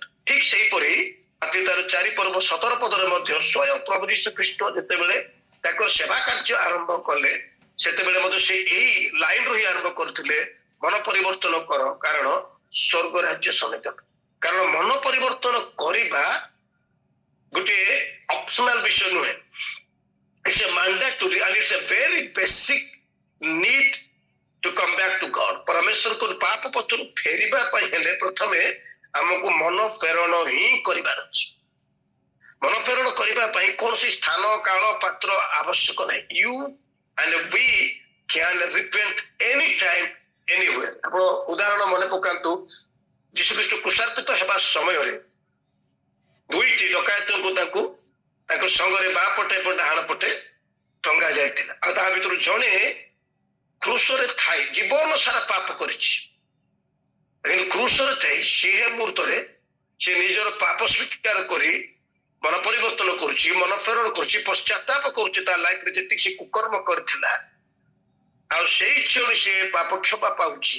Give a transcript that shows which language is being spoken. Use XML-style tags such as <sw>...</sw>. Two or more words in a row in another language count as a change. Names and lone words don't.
<or>ଠିକ ସେହିପରି ମାଥ୍ୟୁ ତାର 4 ପର୍ବ 17 ପଦରେ ମଧ୍ୟ ସ୍ୱୟଂ ପ୍ରଭୁ ଯୀଶୁ ଖ୍ରୀଷ୍ଟ ଯେତେବେଳେ ତାଙ୍କର ସେବା କାର୍ଯ୍ୟ ଆରମ୍ଭ କଲେ, ସେତେବେଳେ ମଧ୍ୟ ସେ ଏଇ ଲାଇନରୁ ହିଁ ଆରମ୍ଭ କରିଥିଲେ, ମନ ପରିବର୍ତ୍ତନ କର କାରଣ ସ୍ୱର୍ଗ ରାଜ୍ୟ ସନ୍ନିକଟ। କାରଣ ମନ ପରିବର୍ତ୍ତନ କରିବା ଗୋଟିଏ ଅପସନାଲ ବିଷୟ ନୁହେଁ,</or> <en>it's a mandatory and it's a very basic need to come back to God.</en> <or>ପରମେଶ୍ୱରଙ୍କ ପାପ ପଥରୁ ଫେରିବା ପାଇଁ ହେଲେ ପ୍ରଥମେ ଆମକୁ ମନ ଫେରଣ ହିଁ କରିବାର ଅଛି। ମନ ଫେରଣ କରିବା ପାଇଁ କୌଣସି ସ୍ଥାନ କାଳ ପାତ୍ର ଆବଶ୍ୟକ ନାହିଁ।</or> <en>You and we can repent anytime anywhere.</en> <or>ଆପଣ ଉଦାହରଣ ମନେ ପକାନ୍ତୁ, ଯୀଶୁଖ୍ରୀଷ୍ଟ କ୍ରୁଶାର୍ପିତ ହେବା ସମୟରେ 2ଟି ଡକାୟତଙ୍କୁ ତାଙ୍କ ସଙ୍ଗରେ ବାଁ ପଟେ ଏବଂ ଡାହାଣ ପଟେ ଟଙ୍ଗା ଯାଇଥିଲା। ଆଉ ତା ଭିତରୁ ଜଣେ କ୍ରୁଶରେ ଥାଇ ଜୀବନ ସାରା ପାପ କରିଛି, କିନ୍ତୁ କ୍ରୁଶରେ ଥାଇ ସେ ମୁହୂର୍ତ୍ତରେ ସେ ନିଜର ପାପ ସ୍ୱୀକାର କରି ମନ ପରିବର୍ତ୍ତନ କରୁଛି, ମନ ଫେରଣ କରୁଛି, ପଶ୍ଚାତାପ କରୁଛି ତା ଲାଇଫରେ ଯେତିକି ସେ କୁକର୍ମ କରିଥିଲା, ଆଉ ସେଇ କ୍ଷଣି ସେ ପାପ କ୍ଷମା ପାଉଛି।</or>